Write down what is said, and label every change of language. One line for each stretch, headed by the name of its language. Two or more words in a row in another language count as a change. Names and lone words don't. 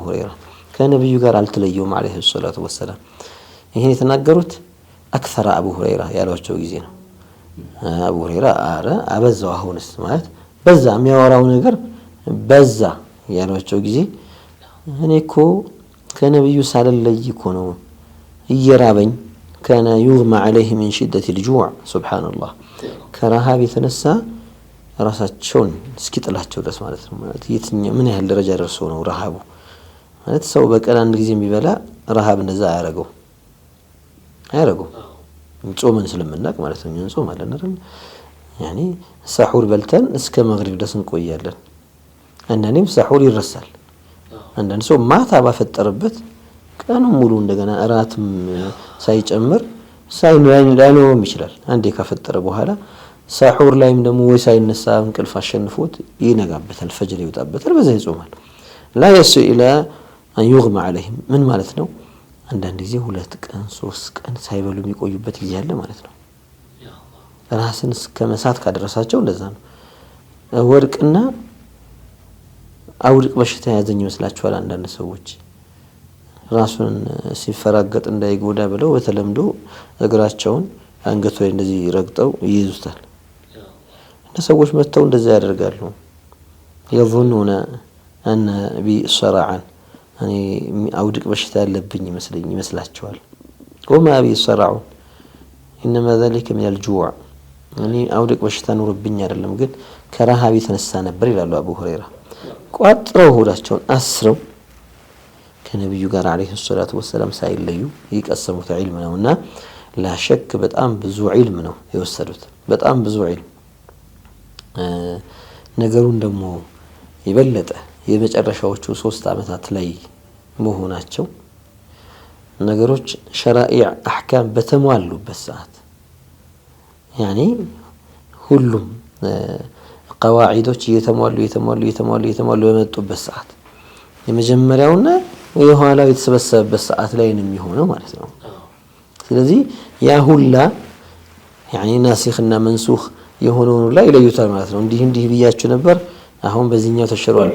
Amharic: ሁረይራ ከነብዩ ጋር አልተለየውም
Arabic: عليه الصلاة والسلام
Amharic: ይሄን የተናገሩት አክثر አቡ ሁረይራ ያሏቸው ጊዜ ነው አቡ ሁረይራ አረ አበዛው አሁንስ ማለት በዛ የሚያወራው ነገር በዛ ያሏቸው ጊዜ እኔ እኮ ከነብዩ ሳልለይ እኮ ነው እየራበኝ
Arabic: كان يغمى عليه من شدة الجوع سبحان الله
Amharic: كراهاب የተነሳ ራሳቸውን እስኪጥላቸው ድረስ ማለት ነው ማለት የትኛው ምን ያህል ደረጃ ደርሶ ነው ረሃቡ ማለት ሰው በቀን አንድ ጊዜ የሚበላ ረሃብ እንደዛ አያረገው ጾምን ስለምናቅ ማለት ነው እንጾማለን አይደል ያኒ ሰሁር በልተን እስከ መግሪብ ድረስ እንቆያለን አንዳንዴም ሰሁር ይረሳል አንዳንድ ሰው ማታ ባፈጠረበት ቀኑ ሙሉ እንደገና እራትም ሳይጨምር ሳይኖርም ይችላል አንዴ ካፈጠረ በኋላ ሰሁር ላይም ደግሞ ወይ ሳይነሳ እንቅልፍ አሸንፎት ይነጋበታል ፈጅር ይወጣበታል በዛ ይጾማል
Arabic: لا يسو الى ان يغمى عليهم
Amharic: ምን ማለት ነው አንዳንድ ጊዜ 2 ቀን 3 ቀን ሳይበሉ የሚቆዩበት ጊዜ አለ ማለት ነው ራስን እስከመሳት ካደረሳቸው እንደዛ ነው ወርቅና አውድቅ በሽታ ያዘኝ ይመስላችኋል አንዳንድ ሰዎች ራሱን ሲፈራገጥ እንዳይጎዳ ብለው በተለምዶ እግራቸውን አንገቱ ላይ እንደዚህ ረግጠው ይይዙታል እና ሰዎች መተው እንደዛ ያደርጋሉ
Arabic: يظنون ان بصرعا يعني
Amharic: አውድቅ በሽታ ያለብኝ ይመስላችኋል
Arabic: وما بصرع انما ذلك من الجوع يعني
Amharic: አውድቅ በሽታ ኑርብኝ አይደለም ግን ከረሃብ የተነሳ ነበር ይላሉ አቡ ሁረይራ ቋጥረው ሆዳቸውን አስረው ከነብዩ ጋር
Arabic: عليه الصلاة والسلام
Amharic: ሳይለዩ ይቀሰሙት ዒልም ነውና
Arabic: لا شك
Amharic: በጣም ብዙ ዒልም ነው የወሰዱት በጣም ብዙ ዒልም ነገሩን ደግሞ ይበለጠ የመጨረሻዎቹ 3 አመታት ላይ መሆናቸው ነገሮች
Arabic: شرائع أحكام
Amharic: በተሟሉበት ሰዓት ያኒ ሁሉም ቀዋዒዶች እየተሟሉ በመጡበት ሰዓት የመጀመሪያውና የኋላው የተሰበሰበበት ሰዓት ላይ ነው የሚሆነው ማለት ነው ስለዚህ ያ ሁላ ያኒ ናሲኽና መንሱኽ የሆነው ላይ ይለዩታል ማለት ነው እንዲህ ብያችሁ ነበር አሁን በዚህኛው ተሽሯል